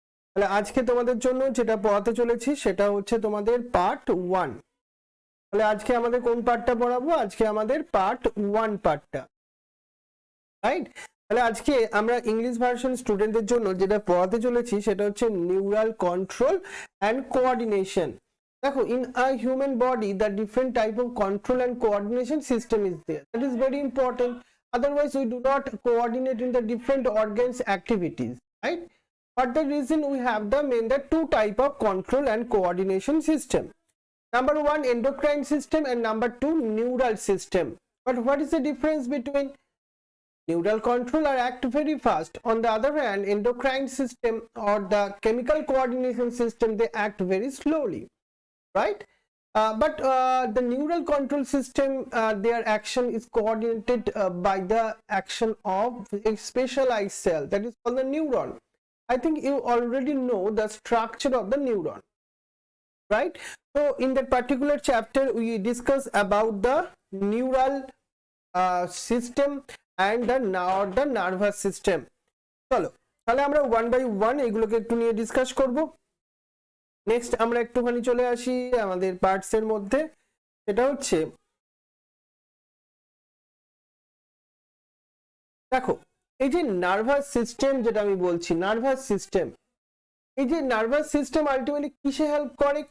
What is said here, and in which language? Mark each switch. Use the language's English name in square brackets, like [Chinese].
[Bangla] তাহলে আজকে তোমাদের জন্য যেটা পড়াতে চলেছি সেটা হচ্ছে তোমাদের পার্ট 1। তাহলে আজকে আমাদের কোন পার্টটা পড়াবো? আজকে আমাদের পার্ট 1 পার্টটা, রাইট? তাহলে আজকে আমরা ইংলিশ ভার্সন স্টুডেন্টদের জন্য যেটা পড়াতে চলেছি সেটা হচ্ছে নিউরাল কন্ট্রোল অ্যান্ড কোঅর্ডিনেশন। দেখো, [English] in a human body the different type of control and coordination system is there. That is very important. Otherwise we do not coordinate in the different organs activities, right? For the reason we have the two type of control and coordination system. Number 1, endocrine system, and number 2, neural system. But what is the difference between neural controller act very fast? On the other hand, endocrine system or the chemical coordination system, they act very slowly, right? But the neural control system, their action is coordinated by the action of a specialized cell that is called the neuron. I think you already know the structure of the neuron, right? So in that particular chapter we discuss about the neural system and the nervous system. [Bangla] চলো তাহলে আমরা [English] 1 by 1 [Bangla] এগুলোকে একটু নিয়ে discuss করব। Next আমরা একটুখানি চলে আসি আমাদের পার্টস এর মধ্যে। সেটা হচ্ছে, দেখো এই যে নার্ভাস সিস্টেম, যেটা আমি বলছি নার্ভাস সিস্টেম, এই যে নার্ভাস সিস্টেম আলটিমেটলি কিসে হেল্প করে?